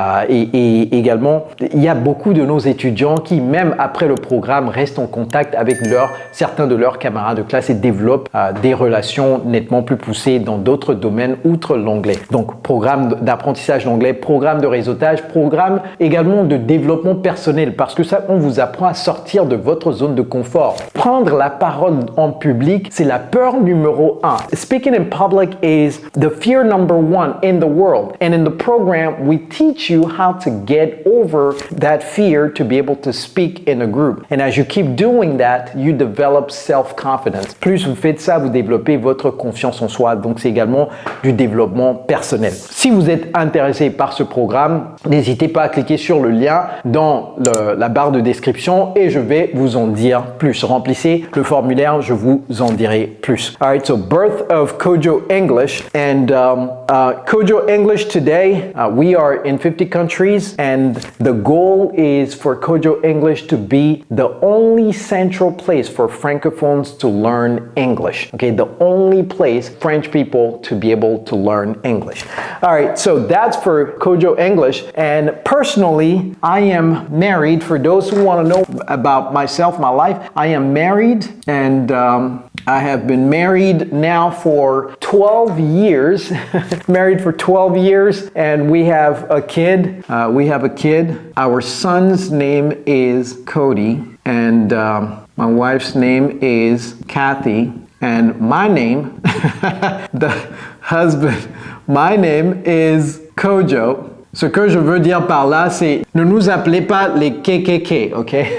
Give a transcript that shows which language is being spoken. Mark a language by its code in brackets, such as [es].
[fr] Et également, il y a beaucoup de nos étudiants qui, même après le programme, restent en contact avec certains de leurs camarades de classe et développent des relations nettement plus poussées dans d'autres domaines outre l'anglais. Donc, programme d'apprentissage d'anglais, programme de réseautage, programme également de développement personnel parce que ça, on vous apprend à sortir de votre zone de confort. Prendre la parole en public, c'est la peur numéro 1. [en] Speaking in public is the fear number 1 in the world. And in the program, we teach you how to get over that fear to be able to speak in a group. And as you keep doing that, you develop self-confidence. [fr] Plus vous faites ça, vous développez votre confiance en soi. Donc, c'est également du développement personnel. Si vous êtes intéressé par ce programme, n'hésitez pas à cliquer sur le lien dans la barre de description et je vais vous en dire plus. Remplissez le formulaire, je vous en dirai plus. [en] All right, so birth of Kojo English and Kojo English today, we are in 50 countries and the goal is for Kojo English to be the only central place for Francophones to learn English. Okay, the only place French people to be able to learn English. All right, so that's for Kojo English. And personally, I am married. For those who want to know about myself, my life, I am married and I have been married now for 12 years. Married for 12 years and we have a kid. Our son's name is Cody and my wife's name is Kathy and my name, the husband, my name is Kojo. [fr] Ce que je veux dire par là, c'est ne nous appelez pas les KKK, ok?